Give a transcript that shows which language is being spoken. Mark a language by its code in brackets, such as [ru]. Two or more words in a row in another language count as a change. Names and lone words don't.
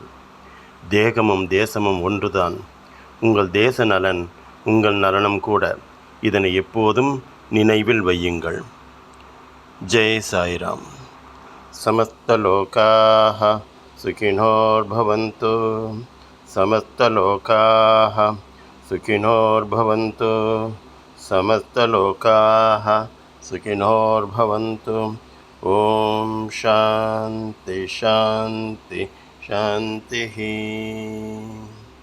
[ta] தேகமும் தேசமும் ஒன்றுதான். உங்கள் தேச நலன் உங்கள் நலனும் கூட. இதனை எப்போதும் நினைவில் வையுங்கள். [sa] ஜெய் சாய்ராம். समस्तलोकाः सुखिनोर्भवन्तु. समस्तलोकाः सुखिनोर्भवन्तु. समस्तलोकाः सुखिनोर्भवन्तु. ॐ शान्ति शान्ति शान्तिः.